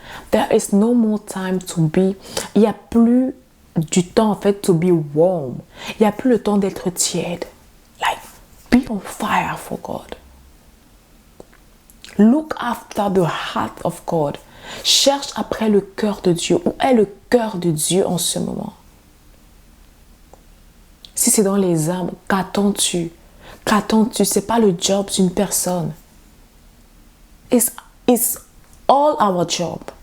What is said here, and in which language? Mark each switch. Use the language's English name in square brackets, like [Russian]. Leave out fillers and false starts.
[English] There is no more time to be. [French] Il n'y a plus du temps en fait [English] to be warm. [French] Il n'y a plus le temps d'être tiède. [English] Like, be on fire for God. Look after the heart of God. [French] Cherche après le cœur de Dieu. Où est le cœur de Dieu en ce moment? Si c'est dans les âmes, qu'attends-tu? Qu'attends-tu? Ce n'est pas le job d'une personne. [English] It's all our job.